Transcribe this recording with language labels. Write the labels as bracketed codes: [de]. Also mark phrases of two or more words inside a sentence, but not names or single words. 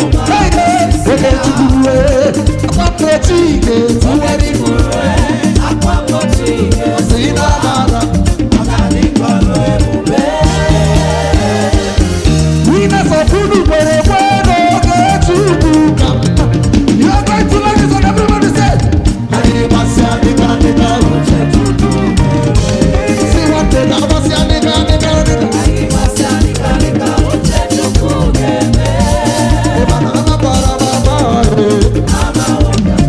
[ig] Hey, hey, oge Chukwu, ee. Akwa mgbochi ga-etiwara ibu. Si n'ala. [en] Winners of [ig] Unu kwere ekwe n'oge Chukwu ka mma. [en] You are going to love this one, everybody say, [ig] "Anyị gbasịa dịka, dịka uche Chukwu." Si nwanne na agbasịa dịka, dịka, dịka. Ị ma na ha bara, bara, bara, eh.